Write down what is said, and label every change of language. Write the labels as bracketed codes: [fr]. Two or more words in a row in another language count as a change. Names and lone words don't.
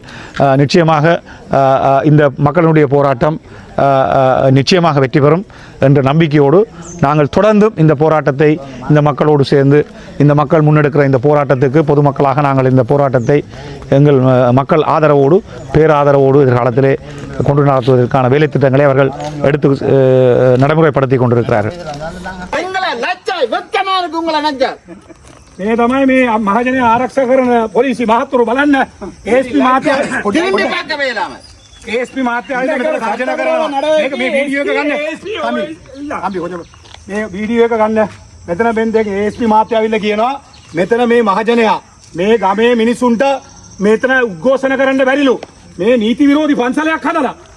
[ta] நிச்சயமாக இந்த மக்களுடைய போராட்டம் நிச்சயமாக வெற்றி பெறும் என்ற நம்பிக்கையோடு நாங்கள் தொடர்ந்தும் இந்த போராட்டத்தை இந்த மக்களோடு சேர்ந்து இந்த மக்கள் முன்னெடுக்கிற இந்த போராட்டத்துக்கு பொதுமக்களாக நாங்கள் இந்த போராட்டத்தை எங்கள் மக்கள் ஆதரவோடு பேராதரவோடு எதிர்காலத்திலே கொண்டு நடத்துவதற்கான வேலை திட்டங்களை அவர்கள் எடுத்து நடைமுறைப்படுத்தி கொண்டிருக்கிறார்கள். [si] මේ තමයි මේ මහජනයා ආරක්ෂා කරන පොලිසිය මහතුරු බලන්න ASP මහත්තයා ASP මහත්තයා මෙතන සාජන කරනවා මේක මේ වීඩියෝ එක ගන්න අම්බි කොහෙද මේ වීඩියෝ එක ගන්න මෙතන බෙන්දේ ASP මහත්තයා ඇවිල්ලා කියනවා මෙතන මේ මහජනයා මේ ගමේ මිනිසුන්ට මෙතන උද්ඝෝෂණ කරන්න බැරිලු මේ නීති විරෝධී පන්සලයක් හදලා